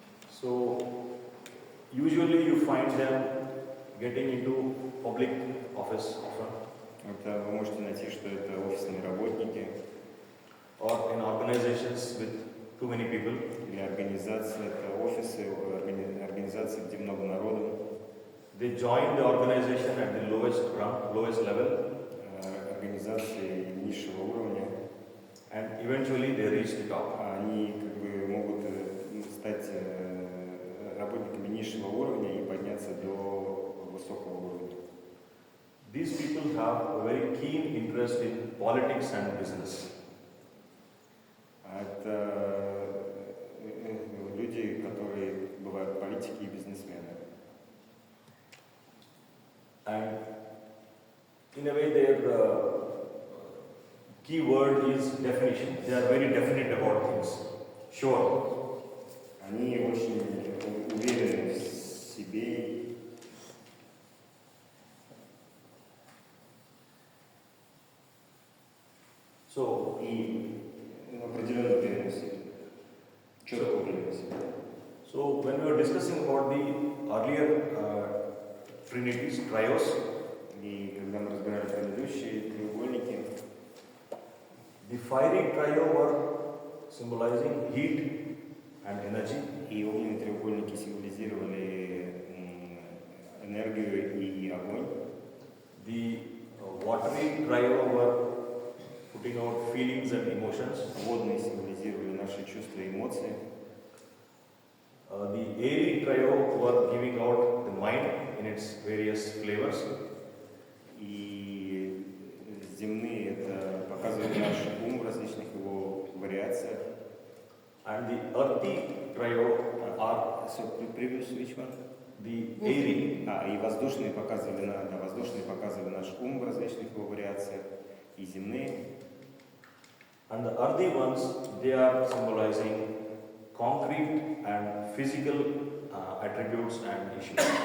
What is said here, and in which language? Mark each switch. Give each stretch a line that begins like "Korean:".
English: So, usually you find them getting into public office often.
Russian: Это вы можете найти, что это офисные работники.
English: Or in organizations with too many people.
Russian: Или организации, это офисы, организации, где много народу.
English: They join the organization at the lowest rung, lowest level.
Russian: Организации низшего уровня.
English: And eventually they reach the top.
Russian: Они как бы могут стать работниками низшего уровня и подняться до высокого уровня.
English: These people have a very keen interest in politics and business.
Russian: Это люди, которые бывают политики и бизнесмены.
English: And in a way their key word is definition. They are very definite about things. Sure.
Russian: Они очень уверены в себе.
English: So,
Russian: И определенно уверены в себе. Четко уверены в себе.
English: So when we were discussing about the earlier trinities, trios,
Russian: И когда мы разбирали предыдущие треугольники,
English: the fiery trio were symbolizing heat and energy.
Russian: и огненные треугольники символизировали энергию и огонь.
English: The watery trio were putting out feelings and emotions.
Russian: Водные символизировали наши чувства и эмоции.
English: The airy trio were giving out the mind in its various flavors.
Russian: И земные это показывают наш ум в различных его вариациях.
English: And the earthy trio are Previous which one? the airy.
Russian: И воздушные показывали наш ум в различных его вариациях. И земные.
English: And the earthy ones, they are symbolizing concrete and physical attributes and issues.